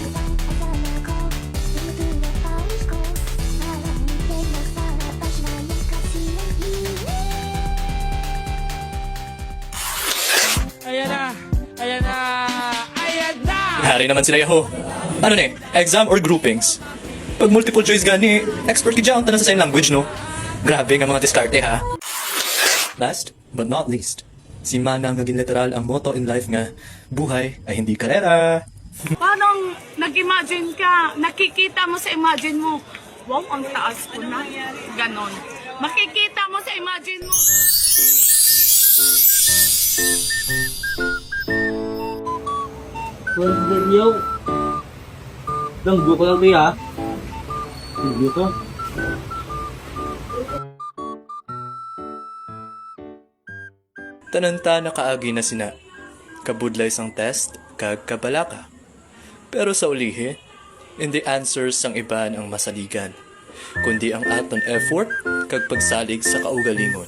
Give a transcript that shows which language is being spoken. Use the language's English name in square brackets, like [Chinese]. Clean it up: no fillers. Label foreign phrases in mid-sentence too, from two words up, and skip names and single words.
[Filipino] Ayan na! Ayan na! Ayan na! [Hiligaynon] Hari naman sila yaho. Ano ne? [English] Exam or groupings? [Hiligaynon] Pag multiple choice gani, expert ka dyan tanan sa [English] sign language, [Hiligaynon] no? [Filipino] Grabe nga mga diskarte, ha? [English] Last but not least, [Filipino] si Manang naging literal ang [English] motto in life [Filipino] nga, buhay ay hindi karera. Parang nag-imagine ka, nakikita mo sa imagine mo, wow, ang taas ko na. Ganon. Makikita mo sa imagine mo. [English] Well, video. [Hiligaynon] Langgo ko lang ito, ha? Video to. Tananta na kaagi na sina, kabudlay sang test, kag kabalaka. Pero sa ulihi, hindi answers sang iban ang masaligan, kundi ang aton effort kag pagsalig sa kaugalingon.